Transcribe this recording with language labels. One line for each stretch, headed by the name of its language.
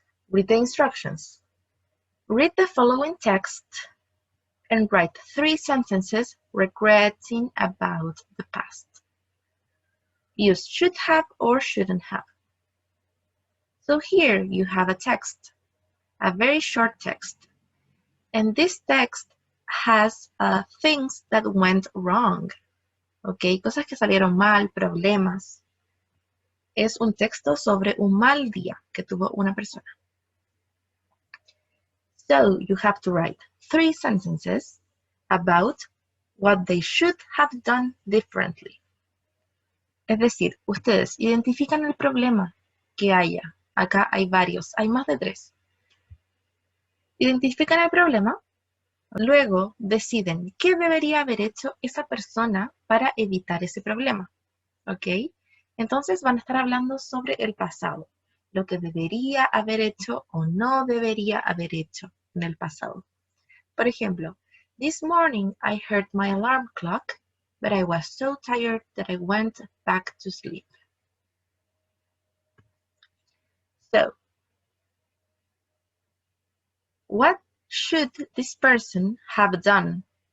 English: Read the instructions. Read the following text and write 3 sentences regretting about the past. Use should have or shouldn't have. So here you have a text, a very short text. And this text has things that went wrong. ¿Ok?
Spanish: Cosas que salieron mal, problemas. Es un texto sobre un mal día que tuvo una persona.
English: So you have to write 3 sentences about what they should have done differently.
Spanish: Es decir, ustedes identifican el problema que haya. Acá hay varios, hay más de 3. Identifican el problema, luego deciden qué debería haber hecho esa persona para evitar ese problema. ¿Ok? Entonces van a estar hablando sobre el pasado, lo que debería haber hecho o no debería haber hecho en el pasado. Por ejemplo,
English: this morning I heard my alarm clock, but I was so tired that I went back to sleep. So, what should this person have done?